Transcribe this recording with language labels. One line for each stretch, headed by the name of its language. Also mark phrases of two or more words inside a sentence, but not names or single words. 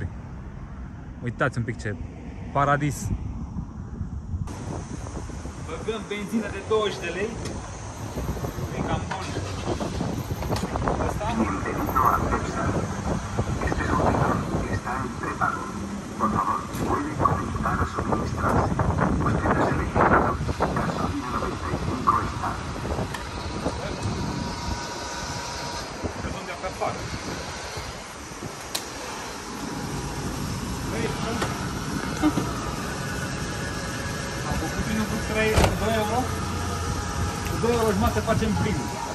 Romanian: Uitați un pic ce paradis! Băgăm benzină de 20 de lei. E cam bun. Asta?
Spanish: Bienvenido a Cepsa. Este surtidor está en prepago. Por favor, puede comenzar a suministrarse. Usted ha seleccionado gasolina 95 estar.
Romanian: Căzăm de pe afară. Am făcut plinul cu 2 euro. Cu 2 euro jumătate facem plinul.